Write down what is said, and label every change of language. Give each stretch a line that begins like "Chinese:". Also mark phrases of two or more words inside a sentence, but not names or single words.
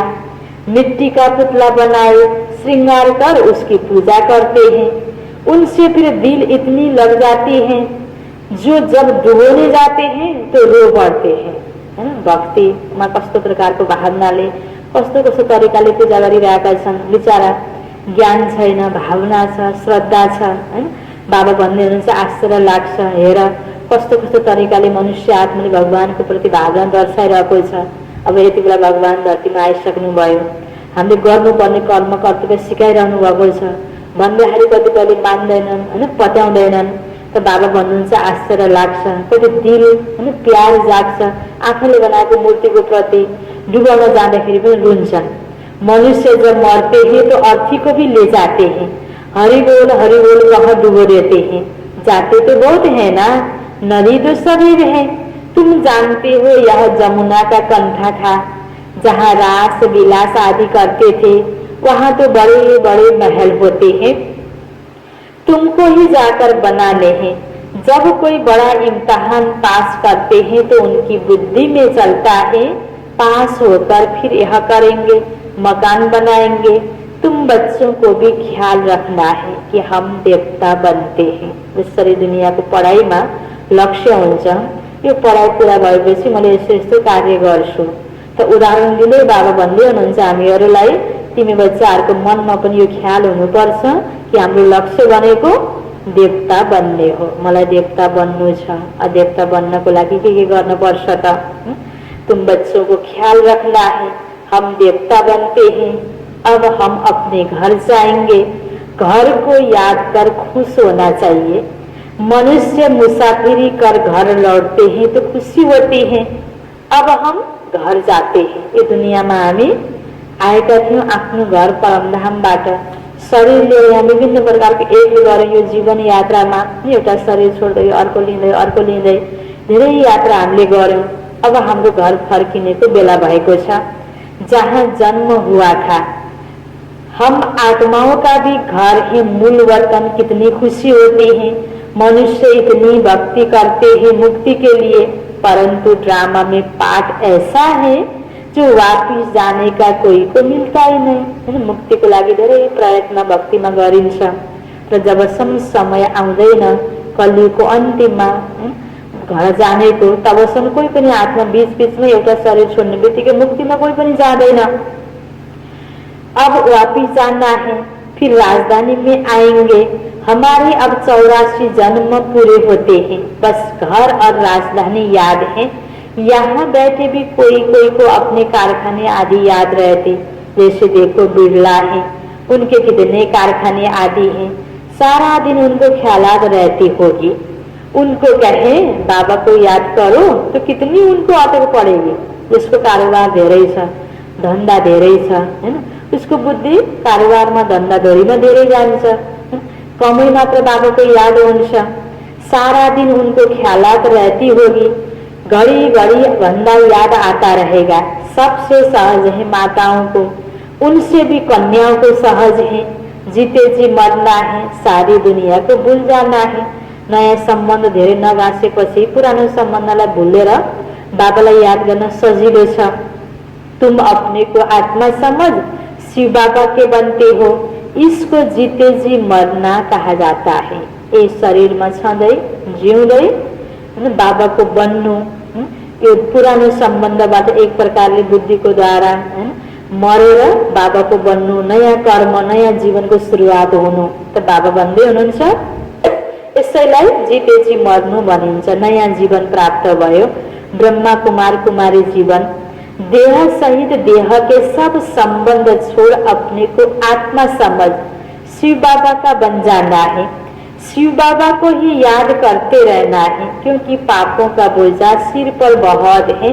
Hindi: मिट्टी का पुतला बनाए श्रृंगार कर उसकी पूजा करते हैं। उनसे फिर दिल इतनी लग जाती है जो जब डुबोने जाते हैं तो रो पड़ते हैं।
Nepali: भक्तिमा कस्तो प्रकारको भावनाले कस्तो कस्तो तरिकाले पूजा गरिरहेका छन्। बिचारा ज्ञान छैन, भावना छ, श्रद्धा छ। हैन, बाबा भन्दै हुनुहुन्छ आश्चर्य लाग्छ, हेर कस्तो कस्तो तरिकाले मनुष्य आत्माले भगवानको प्रति भावना दर्शाइरहेको छ। अब यति बेला भगवान धरतीमा आइसक्नु भयो, हामीले गर्नुपर्ने कर्म कर्तव्य सिकाइरहनु भएको छ भन्दाखेरि कतिपयले मान्दैनन्, हैन, पत्याउँदैनन्। त बाबा भन्नुहुन्छ आश्चर्य लाग्छ, कति दिल हैन प्यार जाग्छ। आँखाले बनाएको मूर्तिको प्रति डुबाउन जाँदाखेरि पनि रुन्छन्।
Hindi: मनुष्य जब मरते हैं तो अर्थी को भी ले जाते हैं। हरि बोल कहाँ डुबो देते हैं। जाते तो बहुत है ना, नदी तो सभी है। तुम जानते हो यह जमुना का कंठा था जहाँ रास विलास आदि करते थे। वहाँ तो बड़े बड़े महल होते हैं, तुमको ही जाकर बनाने हैं। जब कोई बड़ा इम्तिहान पास करते हैं तो उनकी बुद्धि में चलता है पास होकर फिर यह करेंगे, मकान बनाएंगे। तुम बच्चों को भी ख्याल रखना है कि हम देवता बनते हैं।
Nepali: जसरी दुनियाँको पढाइमा लक्ष्य हुन्छ, यो पढाइ पुरा भएपछि मैले यस्तो यस्तो कार्य गर्छु। त उदाहरण दिँदै बाबा भन्दै हुनुहुन्छ हामीहरूलाई तिमी बच्चाहरूको मनमा पनि यो ख्याल हुनुपर्छ कि हाम्रो लक्ष्य भनेको देवता बन्ने हो। मलाई देवता बन्नु छ। देवता बन्नको लागि के गर्नुपर्छ त?
Hindi: तुम बच्चों को ख्याल रखना है, हम देवता बनते हैं। अब हम अपने घर जाएंगे। घर को याद कर खुश होना चाहिए। मनुष्य मुसाफिरी कर घर लौटते हैं तो खुशी होती है। अब हम घर जाते हैं।
Nepali: ये दुनियाँमा हामी आएका थियौँ आफ्नो घर परमधामबाट। शरीर लिएर यहाँ विभिन्न प्रकारको एक गऱ्यौँ यो जीवन यात्रामा। एउटा शरीर छोड्दै अर्को लिँदै धेरै यात्रा हामीले गऱ्यौँ। अब हाम्रो घर फर्किनेको बेला भएको छ।
Hindi: जहाँ जन्म हुआ था हम आत्माओं का भी घर है मूल वतन। कितनी खुशी होती है। मनुष्य इतनी भक्ति करते हैं मुक्ति के लिए, परंतु ड्रामा में पाठ ऐसा है जो वापिस जाने का कोई को मिलता ही नहीं।
Nepali: मुक्ति को लागि धेरै प्रयत्न भक्तिमा गरिन्छ र जबसम्म समय आउँदैन कलियुगको अन्तिममा घर जानेको तबसम्म कोही पनि आत्मा बीच बीचमा एउटा शरीर छोड्ने बित्तिकै मुक्तिमा कोही पनि जाँदैन।
Hindi: अब वापिस जाना है, फिर राजधानी में आएंगे। हमारे अब 84 जन्म पूरे होते हैं। बस घर और राजधानी याद है। यहाँ बैठे भी कोई कोई को अपने कारखाने आदि याद रहते। जैसे देखो बिरला है, उनके कितने कारखाने आदि हैं। सारा दिन उनको ख्यालात रहती होगी। उनको कहे बाबा को याद करो तो कितनी उनको अटक पड़ेगी।
Nepali: जिसको कारोबार धेरै छ, धन्दा धेरै छ, हैन, उसको बुद्धि कारोबारमा धन्दाधरीमा धेरै जान्छ। कमै मात्र बाबाको याद हुन्छ।
Hindi: सारा दिन उनको ख्यालात रहती होगी। घड़ी घड़ी भन्दा याद आता रहेगा। सबसे सहज है माताओं को, उनसे भी कन्याओं को सहज है। जीते जी मरना है, सारी दुनिया को भूल जाना है।
Nepali: नयाँ सम्बन्ध धेरै नगाँसेपछि पुरानो सम्बन्धलाई भुलेर बाबालाई याद गर्न सजिलो छ।
Hindi: तुम अपने को आत्मा समझ शिव बाबा के बनते हो, इसको जीते जी मरना कहा जाता है।
Nepali: ये शरीर में छँदै जिउँदै बाबाको बन्नु, यो पुरानो सम्बन्धबाट एक प्रकारले बुद्धिको द्वारा मरेर बाबाको बन्नु, नयाँ कर्म नयाँ जीवनको सुरुवात हुनु त बाबा भन्दै हुनुहुन्छ। यसैलाई जितेजी मर्नु भनिन्छ। नयाँ जीवन प्राप्त भयो, ब्रह्मा कुमार कुमारी जीवन।
Hindi: देह सहित देह के सब संबंध छोड़ अपने को आत्मा समझ शिव बाबा का बन जाना है। शिव बाबा को ही याद करते रहना है, क्योंकि पापों का बोझा सिर पर बहुत है।